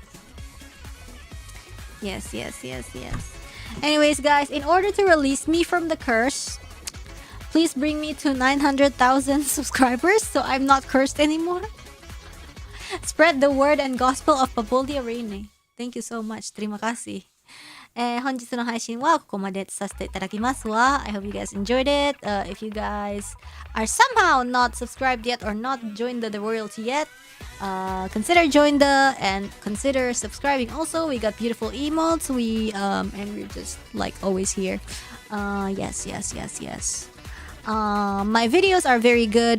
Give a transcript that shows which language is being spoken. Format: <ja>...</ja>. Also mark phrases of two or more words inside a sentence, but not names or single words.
<en>Yes. Anyways, guys, in order to release me from the curse, please bring me to 900,000 subscribers so I'm not cursed anymore. Spread the word and gospel of Pavolia Reine. Thank you so much.</en> <id>Terima kasih.</id> <ja>本日の配信はここまでとさせていただきますわ。</ja> <en>I hope you guys enjoyed it. If you guys are somehow not subscribed yet or not joined the royalty yet, consider join the and consider subscribing also. We got beautiful emotes. And we're just like always here. Yes. My videos are very good.</en>